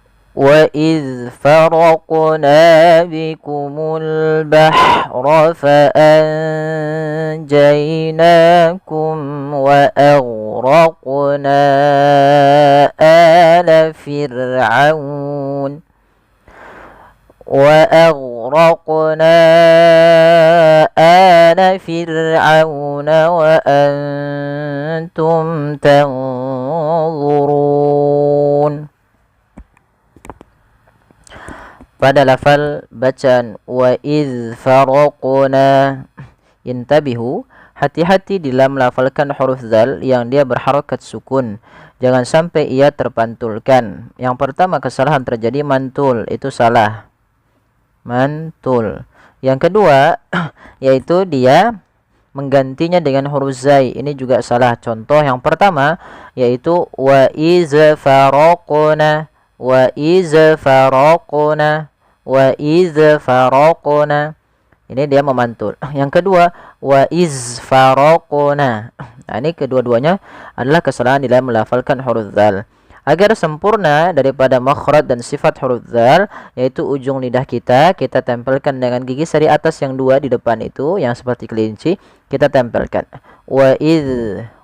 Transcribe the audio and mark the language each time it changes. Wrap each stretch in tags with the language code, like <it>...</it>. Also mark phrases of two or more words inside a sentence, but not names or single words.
<ar>وإذ فرقنا بكم البحر فأنجيناكم وأغرقنا آل فرعون وأنتم تنظرون.</ar> <id>Pada lafal bacaan</id> <ar>وإذ فرقنا,</ar> <id>intabihu, hati-hati dalam melafalkan huruf zal yang dia berharakat sukun. Jangan sampai ia terpantulkan. Yang pertama kesalahan terjadi mantul, itu salah. Mantul. Yang kedua yaitu dia menggantinya dengan huruf zai, ini juga salah. Contoh yang pertama yaitu</id> <ar>وإذ فرقنا, وإذ فرقنا, وإذ فرقنا,</ar> <id>ini dia memantul. Yang kedua</id> <ar>وإذ فرقنا,</ar> <id>nah, ini kedua-duanya adalah kesalahan dalam melafalkan huruf zal. Agar sempurna daripada makhraj dan sifat huruf zal, yaitu ujung lidah kita tempelkan dengan gigi sari atas yang dua di depan itu, yang seperti kelinci, kita tempelkan.</id> <ar>وإذ.</ar>